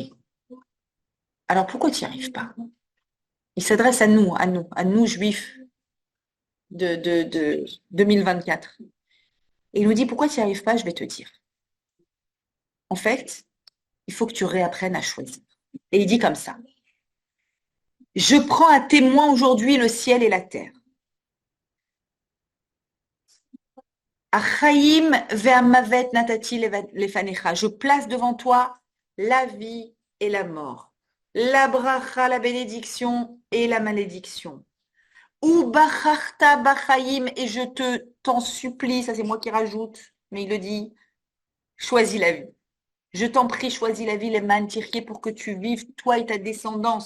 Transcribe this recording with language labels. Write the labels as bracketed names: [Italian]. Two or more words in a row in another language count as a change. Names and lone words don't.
[French] Alors pourquoi tu n'y arrives pas? Il s'adresse à nous juifs de 2024. Et il nous dit pourquoi tu n'y arrives pas? Je vais te dire. En fait, il faut que tu réapprennes à choisir. Et il dit comme ça. Je prends à témoin aujourd'hui le ciel et la terre. [Hebrew] החיים והמות נתתי לפניך. [French] Je place devant toi la vie et la mort, la bracha, la bénédiction et la malédiction. [Hebrew] ובחרת בחיים, [French] et je t'en supplie, ça c'est moi qui rajoute, mais il le dit, choisis la vie. Je t'en prie, choisis la vie, les mantirqués, pour que tu vives, toi et ta descendance.